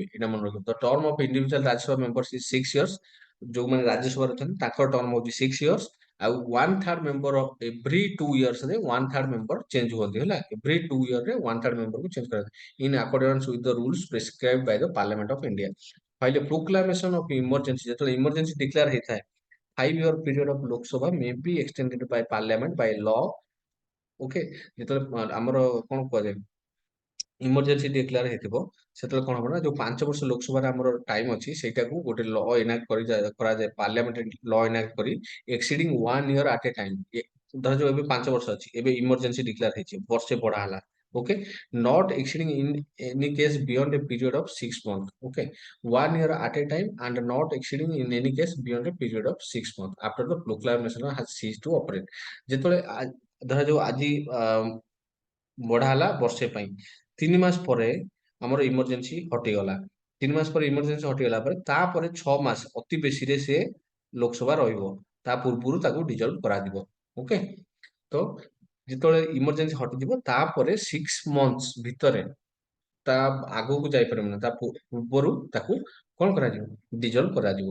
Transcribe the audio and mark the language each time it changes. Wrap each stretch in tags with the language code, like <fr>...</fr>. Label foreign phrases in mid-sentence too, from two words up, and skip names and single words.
<or>ଏଇଟା ମନେ ରଖିବ। ତ</or> <en>term of individual Rajya Sabha members is 6 years.</en> <or>ଯୋଉମାନେ ରାଜ୍ୟସଭାରେ ଅଛନ୍ତି ତାଙ୍କର ଟର୍ମ ହଉଛି</or> <en>6 years।</en> <or>ଆଉ 1/3 ମେମ୍ବର</or> <en>every 2 years</en> <or>ରେ 1/3 ମେମ୍ବର ଚେଞ୍ଜ ହୁଅନ୍ତି। ହେଲା,</or> <en>every 2 year</en> <or>ରେ 1/3 ମେମ୍ବରକୁ ଚେଞ୍ଜ କରାଯାଏ</or> <en>in accordance with the rules prescribed by the Parliament of India. while proclamation of emergency,</en> <or>ଯେତେବେଳେ ଇମର୍ଜେନ୍ସି ଡିକ୍ଲେୟାର ହେଇଥାଏ,</or> <en>5 year period of Lok Sabha may be extended by Parliament by law।</en> <or>ଓକେ, ଯେତେବେଳେ ଆମର କଣ କୁହାଯାଏ ଇମର୍ଜେନ୍ସି ଡିକ୍ଲେୟାର ହେଇଥିବ, ସେତେବେଳେ କଣ ହବ ନା ଯୋଉ 5 ବର୍ଷ ଲୋକସଭାରେ ଆମର ଟାଇମ ଅଛି, ସେଇଟାକୁ ଗୋଟେ</or> <en>law enact</en> <or>କରି କରାଯାଏ। ପାର୍ଲାମେଣ୍ଟ ଲ ଏନାକ୍ଟ କରି</or> <en>exceeding 1 year at a time।</en> <or>ଧରାଯାଉ ଏବେ 5 ବର୍ଷ ଅଛି, ଏବେ ଇମର୍ଜେନ୍ସି ଡିକ୍ଲେୟାର ହେଇଛି, ବର୍ଷେ ବଢା ହେଲା।</or> <en>okay, not exceeding in any case beyond a period of 6 months. ଓକେ, 1 year at a time and not exceeding in any case beyond a period of 6 months after the proclamation has ceased to operate।</en> <or>ଯେତେବେଳେ ଧରାଯାଉ ଆଜି ବଢା ହେଲା ବର୍ଷେ ପାଇଁ, 3 ମାସ ପରେ ଆମର ଇମର୍ଜେନ୍ସି ହଟିଗଲା। 3 ମାସ ପରେ ଇମର୍ଜେନ୍ସି ହଟିଗଲା ପରେ ତାପରେ 6 ମାସ ଅତି ବେଶୀରେ ସେ ଲୋକସଭା ରହିବ। ତା ପୂର୍ବରୁ ତାକୁ ଡିଜଲ୍ଭ କରାଯିବ। ଓକେ, ତ ଯେତେବେଳେ ଇମର୍ଜେନ୍ସି ହଟିଯିବ ତାପରେ</or> <en>6 months</en> <or>ଭିତରେ, ତା ଆଗକୁ ଯାଇପାରିବ ନା, ତା ପୂର୍ବରୁ ତାକୁ କଣ କରାଯିବ, ଡିଜଲ୍ଭ କରାଯିବ।</or>